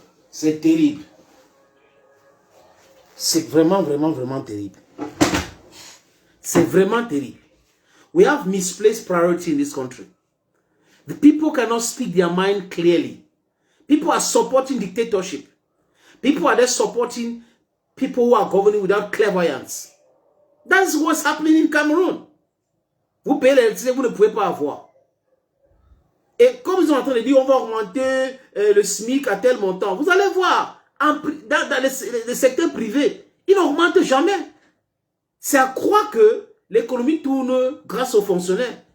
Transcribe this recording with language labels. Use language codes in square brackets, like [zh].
[fr] C'est terrible. C'est vraiment, vraiment, vraiment terrible. C'est vraiment terrible. [en] We have misplaced priority in this country. The people cannot speak their mind clearly. People are supporting dictatorship. People are there supporting people who are governing without clairvoyance. That's what's happening in Cameroon. [fr] Vous payez l'électricité, vous ne pouvez pas avoir. Et comme ils sont en train de dire, on va augmenter le SMIC à tel montant. Vous allez voir, dans les secteurs privés, ils n'augmentent jamais. C'est à croire que l'économie tourne grâce aux fonctionnaires.